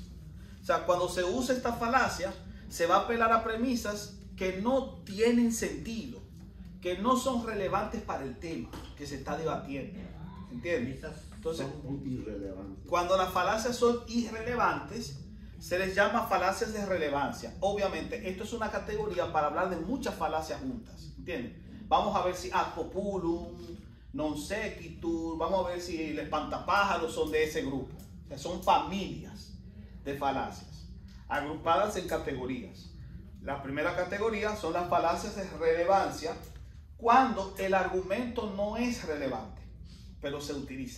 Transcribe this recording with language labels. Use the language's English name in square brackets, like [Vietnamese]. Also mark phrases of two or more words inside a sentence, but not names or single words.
[Spanish] O sea, cuando se usa esta falacia, se va a apelar a premisas que no tienen sentido, que no son relevantes para el tema que se está debatiendo. ¿Entiendes? Entonces, cuando las falacias son irrelevantes, se les llama falacias de relevancia. Obviamente, esto es una categoría para hablar de muchas falacias juntas. ¿Entiendes? Vamos a ver si [Latin] ad populum, non sequitur, [Spanish] vamos a ver si el espantapájaros son de ese grupo. O sea, son familias de falacias, agrupadas en categorías. La primera categoría son las falacias de relevancia, cuando el argumento no es relevante, pero se utiliza.